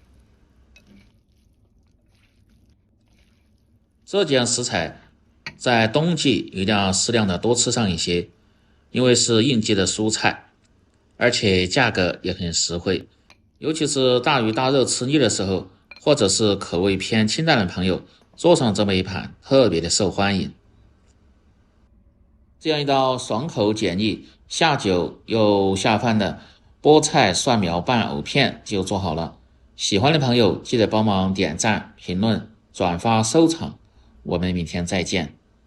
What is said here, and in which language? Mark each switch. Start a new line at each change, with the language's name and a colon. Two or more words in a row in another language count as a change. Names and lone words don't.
Chinese: 這幾樣食材在冬季一定要適量的多吃上一些，因為是應季的蔬菜，而且價格也很實惠，尤其是大魚大肉吃膩的時候，或者是口味偏清淡的朋友，做上這麼一盤特別的受歡迎。這樣一道爽口解膩、下酒又下飯的菠菜蒜苗拌藕片就做好了。喜歡的朋友記得幫忙點讚、評論、轉發、收藏。我們明天再見。